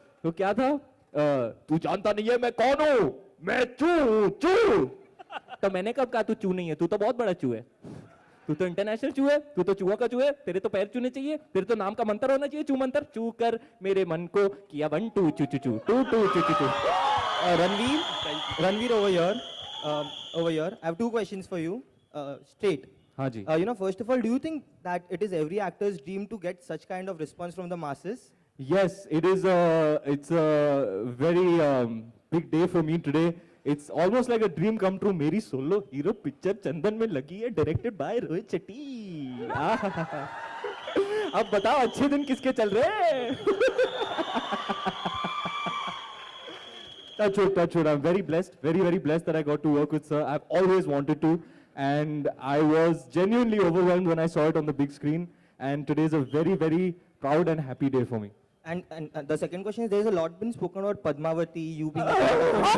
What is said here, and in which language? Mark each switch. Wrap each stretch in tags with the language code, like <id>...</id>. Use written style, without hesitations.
<hi>तो क्या था, तू जानता नहीं है मैं कौन हूं, मैं चू चू। तो मैंने कब कहा तू चू नहीं है, तू तो बहुत बड़ा चू है, तू तो इंटरनेशनल चू है, तू तो चूहा का चू है, तेरे तो पैर चूने चाहिए, तेरे तो नाम का मंत्र होना चाहिए, चू मंत्र। चू कर मेरे मन को किया 1 2 चू चू चू 2 2 चू चू चू।</hi> <en>Ranveer over here. I have 2 questions for you. Straight.</en> <hi>हाँ जी।</hi> <en>First of all, do you think that it is every actor's dream to get such kind of response from the masses? Yes, it is. It's a very big day for me today. It's almost like a dream come true.</en> <hi>मेरी solo hero picture चंदन में लगी है,</hi> <en>directed by</en> <hi>Rohit Shetty. अब बताओ अच्छे दिन किसके चल रहे हैं?</hi> <en>Touch wood. I'm very blessed, very blessed that I got to work with sir. I've always wanted to, and I was genuinely overwhelmed when I saw it on the big screen. And today is a very proud and happy day for me. And the second question is, there is a lot been spoken about Padmavati, you being a part of it.</en>